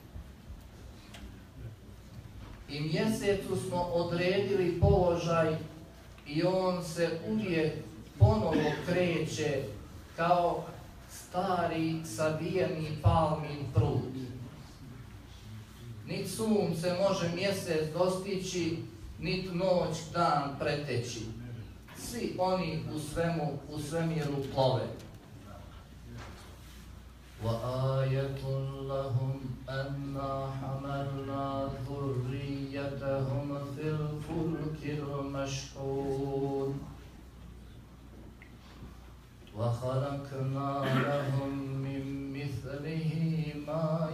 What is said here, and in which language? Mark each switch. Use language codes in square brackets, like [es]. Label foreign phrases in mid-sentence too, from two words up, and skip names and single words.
[bs] I mjesecu smo odredili položaj i on se uvijek ponovo kreće kao stari savijeni palmin prut. Nit sunce može mjesec dostići, nit noć dan preteći. Svi oni u svemiru plove. [ar] وآية لهم أنا حملنا ذريتهم في الفلك المشحون وخلقنا لهم من مثله ما